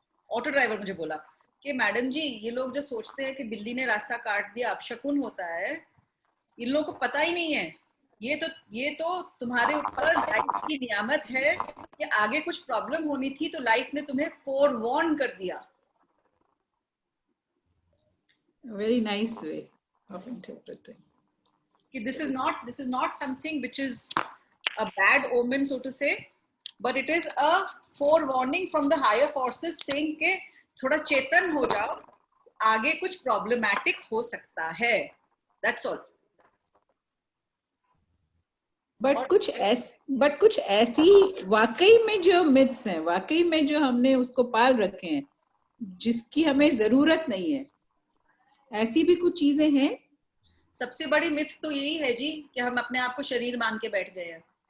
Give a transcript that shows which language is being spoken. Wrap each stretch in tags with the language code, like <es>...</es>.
<hi>Auto driver मुझे बोला कि मैडम जी, ये लोग जो सोचते हैं कि बिल्ली ने रास्ता काट दिया अपशकुन होता है, इन लोगों को पता ही नहीं है. ये तो तुम्हारे ऊपर लाइफ की नियामत है कि आगे कुछ प्रॉब्लम होनी थी तो लाइफ ने तुम्हें फोरवॉर्न कर दिया.</hi> <en>Very nice way of interpreting. This is not something which is a bad omen, so to say, but it is a forewarning from the higher forces saying</en> <hi>कि थोड़ा चेतन हो जाओ, आगे कुछ problematic हो सकता है.</hi> <en>That's all.</en> <hi>बट कुछ ऐसी वाकई में जो मिथ्स हैं, वाकई में जो हमने उसको पाल रखे हैं, जिसकी हमें जरूरत नहीं है, ऐसी भी कुछ चीजें हैं. सबसे बड़ी मिथ तो यही है जी कि हम अपने आप को शरीर मान के बैठ गए हैं.</hi>